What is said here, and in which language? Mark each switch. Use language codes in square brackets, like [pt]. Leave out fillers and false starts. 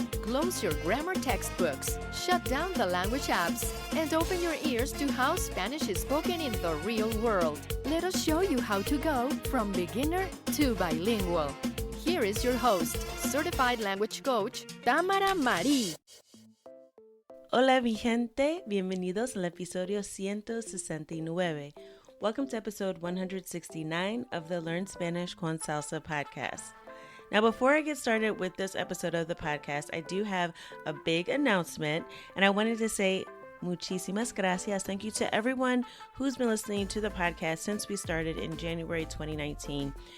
[en] Close your grammar textbooks, shut down the language apps, and open your ears to how Spanish is spoken in the real world. Let us show you how to go from beginner to bilingual. Here is your host, certified language coach, Tamara Marie. [es] Hola mi gente, bienvenidos al episodio 169. [en] Welcome to episode 169 of the Learn Spanish con Salsa podcast. Now, before I get started with this episode of the podcast, I do have a big announcement, and I wanted to say [es] muchísimas gracias. [en] Thank you to everyone who's been listening to the podcast since we started in January 2019.